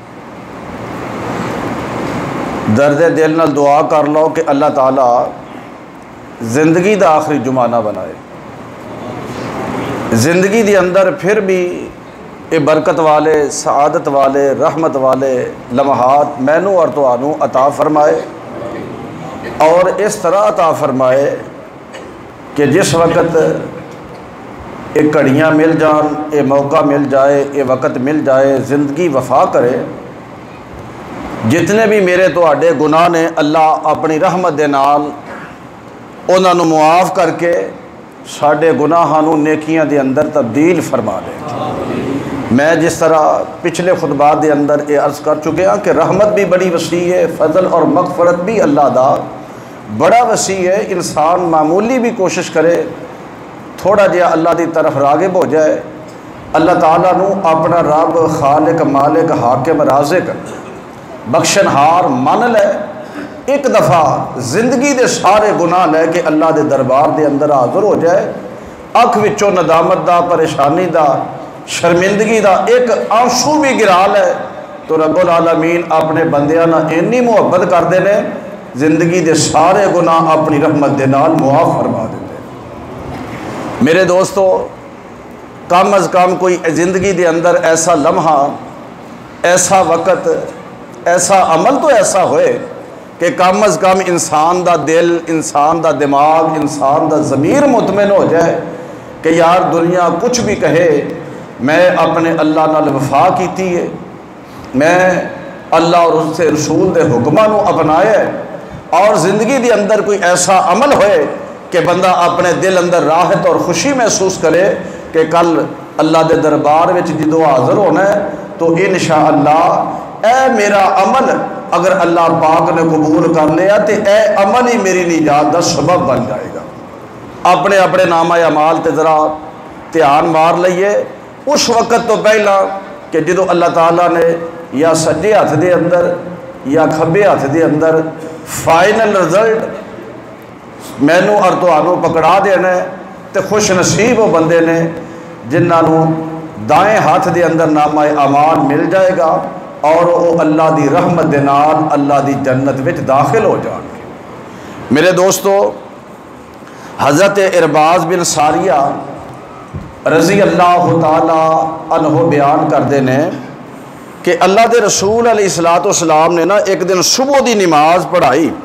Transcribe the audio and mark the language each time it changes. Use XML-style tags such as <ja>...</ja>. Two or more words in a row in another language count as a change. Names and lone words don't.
<pa>درد دل نال دعا کر لو کہ اللہ تعالیٰ زندگی دا آخری جمعہ نہ بنائے، زندگی دے اندر پھر بھی یہ برکت والے، سعادت والے، رحمت والے لمحات مینوں اور تانوں عطا فرمائے، اور اس طرح عطا فرمائے کہ جس وقت یہ گھڑیاں مل جان، یہ موقع مل جائے، یہ وقت مل جائے، زندگی وفا کرے، جتنے بھی میرے تواڈے گناہ نے اللہ اپنی رحمت دے نال انہاں نوں معاف کر کے ساڈے گناہاں نوں نیکیاں دے اندر تبدیل فرما دے۔ میں جس طرح پچھلے خطبات دے اندر یہ عرض کر چکے ہاں کہ رحمت بھی بڑی وسیع ہے، فضل اور مغفرت بھی اللہ دا بڑا وسیع ہے۔ انسان معمولی بھی کوشش کرے، تھوڑا جہا اللہ دی طرف راغب ہو جائے، اللہ تعالیٰ نو اپنا رب، خالق، مالک، حاکم، رازق، بخشن ہار من لے، ایک دفعہ زندگی دے سارے گناہ لے کے اللہ دے دربار دے اندر حاضر ہو جائے، اکھ وچوں ندامت دا، پریشانی دا، شرمندگی دا ایک آنسو بھی گرا لے، تو رب العالمین اپنے بندیاں نال اینی محبت کردے نے، زندگی دے سارے گناہ اپنی رحمت دے نال معاف فرما دیتے۔ میرے دوستو، کم از کم کوئی زندگی دے اندر ایسا لمحہ، ایسا وقت، ایسا عمل تو ایسا ہوئے کہ کم از کم انسان دا دل، انسان دا دماغ، انسان دا ضمیر مطمئن ہو جائے کہ یار دنیا کچھ بھی کہے، میں اپنے اللہ نال وفا کیتی ہے، میں اللہ اور اس سے رسول دے حکماں نو اپنایا ہے، اور زندگی دے اندر کوئی ایسا عمل ہوئے کہ بندہ اپنے دل اندر راحت اور خوشی محسوس کرے کہ کل اللہ دے دربار وچ جدوں حاضر ہونا ہے تو انشاءاللہ اے میرا عمل اگر اللہ پاک نے قبول کر لیا تو اے عمل ہی میری نجات دا سبب بن جائے گا۔ اپنے اپنے نامہ اعمال تے ذرا دھیان مار لئیے، اس وقت تو پہلا کہ جدو اللہ تعالیٰ نے یا سجے ہاتھ دے اندر یا کھبے ہاتھ دے اندر</pa> <en>final result</en> <pa>مینوں اور تانوں پکڑا دینا ہے، تے خوش نصیب وہ بندے نے جنہاں دائیں ہاتھ دے اندر نامہ اعمال مل جائے گا اور وہ اللہ دی رحمت دے نال اللہ دی جنت وچ داخل ہو جان گے۔ میرے دوستو، حضرت ارباز بن ساریہ</pa> <ar>رضی اللہ تعالی عنہ</ar> <pa>بیان کردے نے کہ اللہ دے رسول</pa> <ar>علیہ السلام</ar> <pa>نے نا ایک دن صبح دی نماز پڑھائی،</pa>